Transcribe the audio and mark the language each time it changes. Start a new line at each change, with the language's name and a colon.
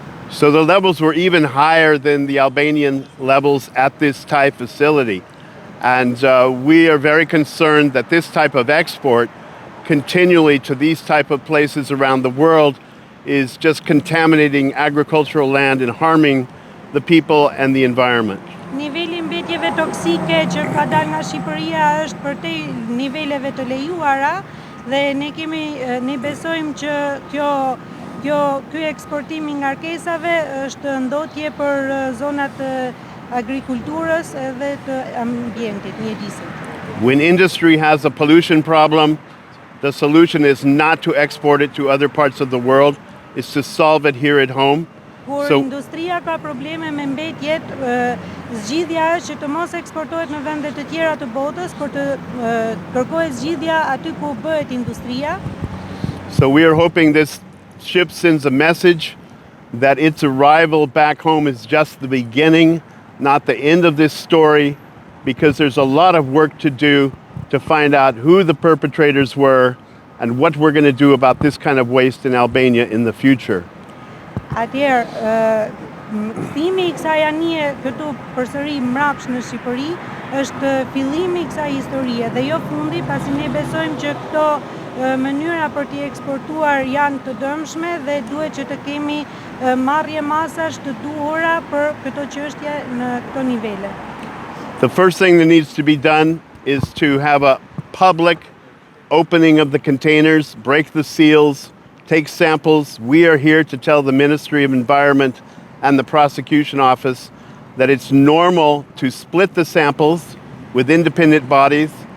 English: So the levels were even higher than the Albanian levels at this Thai facility. And we are very concerned that this type of export continually to these type of places around the world is just contaminating agricultural land and harming the people and the environment.
Albanian: Niveli mbetjeve toksike që ka dalë nga Shqipëria është përtej niveleve të lejuara dhe ne besojmë që ky eksportim i ngarkesave është ndotje për zonat agrikulturës edhe të ambientit, mjedisit.
English: When industry has a pollution problem, the solution is not to export it to other parts of the world, it's to solve it here at home.
Albanian: Kur industria ka probleme me mbetjet, zgjidhja është që të mos eksportohet në vende të tjera të botës, por të kërkohet zgjidhja aty ku bëhet industria.
English: So we are hoping this ship sends a message that its arrival back home is just the beginning, not the end of this story, because there's a lot of work to do to find out who the perpetrators were and what we're going to do about this kind of waste in Albania in the future.
Albanian: Atëherë, kthimi i kësaj anije këtu përsëri mbrapsht në Shqipëri është fillimi i kësaj historie dhe jo fundi, pasi ne besojmë që këto mënyra për t'i eksportuar janë të dëmshme dhe duhet që të kemi marrje masash të duhura për këto çështje në këto nivele.
English: The first thing that needs to be done is to have a public opening of the containers, break the seals, take samples. We are here to tell the Ministry of Environment and the prosecution office that it's normal to split the samples with independent bodies.